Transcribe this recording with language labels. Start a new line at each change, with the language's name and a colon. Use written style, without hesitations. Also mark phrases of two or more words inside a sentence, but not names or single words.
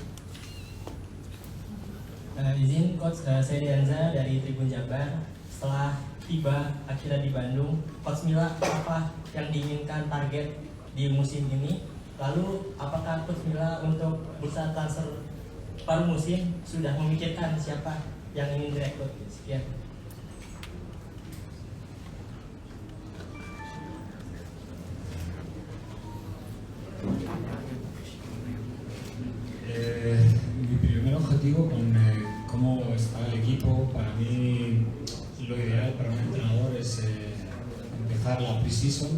Indonesian: Izin coach, saya Dianza dari Tribun Jabar. Setelah tiba akhirnya di Bandung, coach Mila apa yang diinginkan target di musim ini? Lalu apakah coach Mila untuk bursa transfer paruh musim sudah memikirkan siapa yang ingin direkrut? Sekian.
Spanish: Mi primer objetivo con cómo está el equipo, para mí lo ideal para un entrenador es empezar la pre-season.